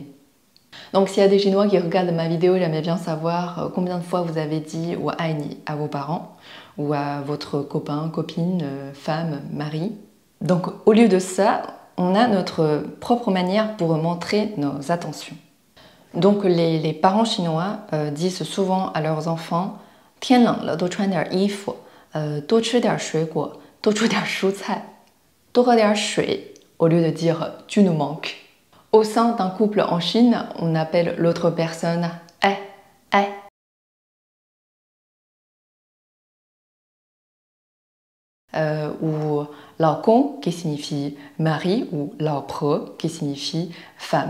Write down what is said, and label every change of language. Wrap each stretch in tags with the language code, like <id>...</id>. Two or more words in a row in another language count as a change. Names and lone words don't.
<fr>Donc s'il y a des Chinois qui regardent ma vidéo, j'aimerais bien savoir combien de fois vous avez dit «</fr> <zh>我爱你</zh> <fr>» à vos parents ou à votre copain, copine, femme, mari. Donc au lieu de ça, on a notre propre manière pour montrer nos attentions. Donc les parents chinois disent souvent à leurs enfants «</fr> <zh>天冷了，多穿点衣服，多吃点水果，多吃点蔬菜，多喝点水</zh> <fr>» au lieu de dire « tu nous manques ». Au sein d'un couple en Chine, on appelle l'autre personne « eh, eh ». Ou «</fr> <zh>老公</zh> <fr>» qui signifie mari ou «</fr> <zh>老婆</zh> <fr>» qui signifie femme.</fr>